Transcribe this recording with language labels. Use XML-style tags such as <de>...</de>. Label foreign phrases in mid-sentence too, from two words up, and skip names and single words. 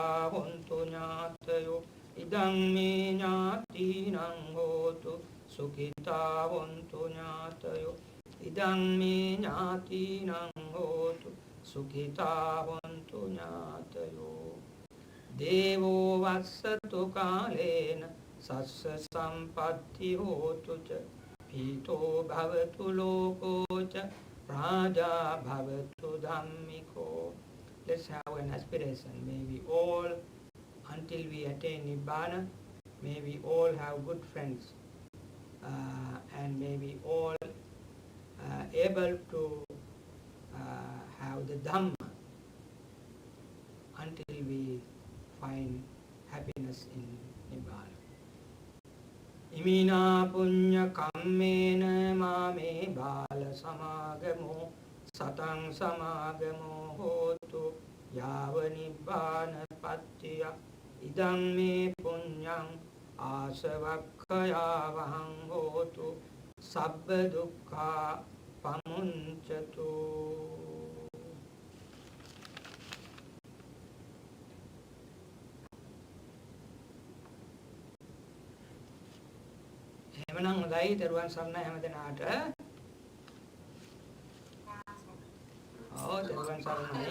<pi>hontu ñātayo idam me ñātīnaṁ hotu sukhita hontu ñātayo idam me ñātīnaṁ hotu sukhita hontu ñātayo devo vassatu kālena sassa sampatti hotu ca pito bhavatu loko ca raja bhavatu dhammiko.</pi> <en>Let's have an aspiration. May we all, until we attain Nibbana, may we all have good friends, and may we all able to have the Dhamma until we find happiness in Nibbana.</en> <pi>Imina punya kammena mame bala samagamo satang samagamo hotu yava nibbana pattiya idam me punyang asavakkayavahang hotu sabba dukkha pamunchatu.</pi> <si>එමනම් හොඳයි දරුවන් සරණයි හැමදෙනාට. දරුවන් සරණයි.</si>